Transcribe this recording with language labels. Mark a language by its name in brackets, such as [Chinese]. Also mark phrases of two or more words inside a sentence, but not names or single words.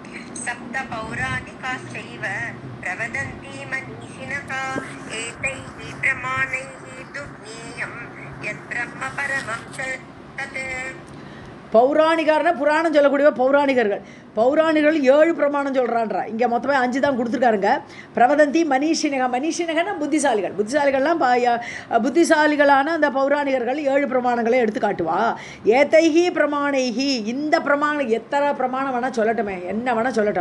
[Sanskrit] सप्त पौराणिकाश्चैव प्रवदन्ति मनीषिणः एतैः प्रमाणैः दुर्ज्ञेयं यद्ब्रह्म परमं च तत्. [Tamil] பௌராணிகர்னா புராணம் சொல்லக்கூடிய பௌராணிகர்கள். பௌராணிகள் 7 பிரமாணம் சொல்கிறான்றா. இங்கே மொத்தமே 5 தான் கொடுத்துருக்காருங்க. [Sanskrit] प्रवदन्ति मनीषिणः. [Tamil] மனிஷினகன்னா புத்திசாலிகள். புத்திசாலிகள்லாம் புத்திசாலிகளான அந்த பௌராணிகர்கள் 7 பிரமாணங்களை எடுத்து காட்டுவா. [Sanskrit] एतैः प्रमाणैः, [Tamil] இந்த பிரமாணம் எத்தனை பிரமாணம் வேணால் சொல்லட்டுமே, என்ன வேணால் சொல்லட்டும்.